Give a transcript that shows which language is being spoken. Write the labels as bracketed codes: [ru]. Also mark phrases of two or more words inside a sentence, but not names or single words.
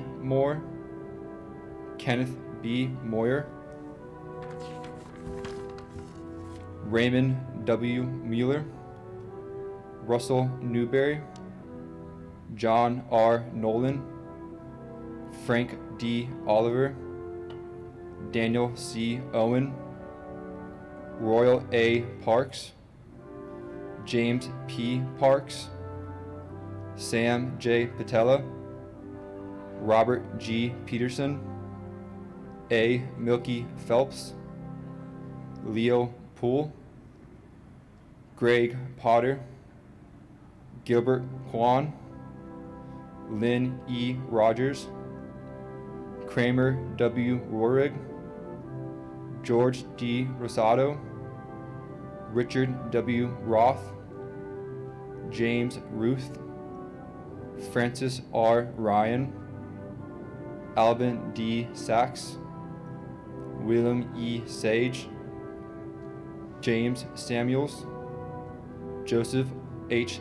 [en] Moore, Kenneth B. Moyer, Raymond W. Mueller, Russell Newberry, John R. Nolan, Frank D. Oliver, Daniel C. Owen, Royal A. Parks, James P. Parks, Sam J. Patella, Robert G. Peterson, A. Milky Phelps, Leo Poole, Greg Potter, Gilbert Kwan, Lynn E. Rogers, Kramer W. Roerig, George D. Rosado, Richard W. Roth, James Ruth, Francis R. Ryan, Alvin D. Sachs, William E. Sage, James Samuels, Joseph H.